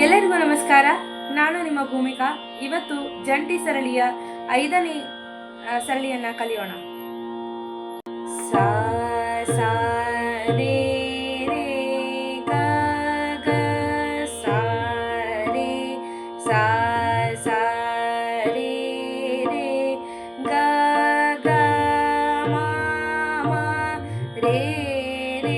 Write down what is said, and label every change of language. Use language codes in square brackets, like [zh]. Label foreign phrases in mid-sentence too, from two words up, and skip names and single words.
[kn] ಎಲ್ಲರಿಗೂ ನಮಸ್ಕಾರ. ನಾನು ನಿಮ್ಮ ಭೂಮಿಕಾ. ಇವತ್ತು ಜಂಟಿ ಸರಳಿಯ 5ನೇ ಸರಳಿಯನ್ನ ಕಲಿಯೋಣ. ಸಾ ಸಾ ರೇ ರೇ ಗ ಗ ಸಾ ರೇ ಸಾ ಸಾ ರೇ ರೇ ಗ ಗ ಮ ಮ ರೇ ರೇ